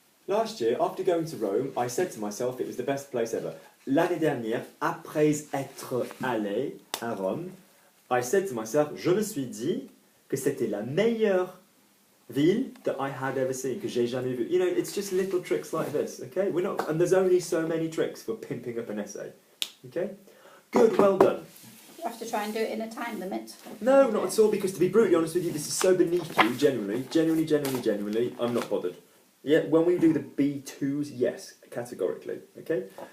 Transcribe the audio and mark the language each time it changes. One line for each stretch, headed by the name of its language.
English: Last year, after going to Rome, I said to myself it was the best place ever.
French: L'année dernière, après être allé à Rome,
English: I said to myself,
French: je me suis dit que c'était la meilleure ville
English: that I had ever seen,
French: que j'ai jamais vu.
English: You know, it's just little tricks like this, okay? And there's only so many tricks for pimping up an essay, okay? Good, well done. You have to try and do it in a time limit. No, not at all, because to be brutally honest with you, this is so beneath you, genuinely, I'm not bothered. Yeah, when we do the B2s, yes, categorically, okay?